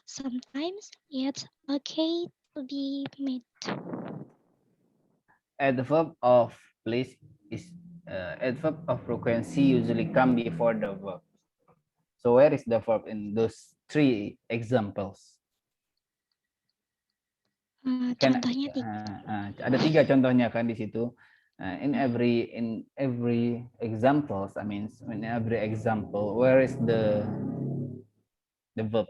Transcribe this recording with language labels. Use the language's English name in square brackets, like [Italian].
[English] Sometimes it's okay to be made. Adverb of place is adverb of frequency usually come before the verb. So where is the verb in those 3 examples? [Indonesian] Contohnya ada 3 contohnya kan di situ. [English] In every examples, I mean, in every example, where is the verb?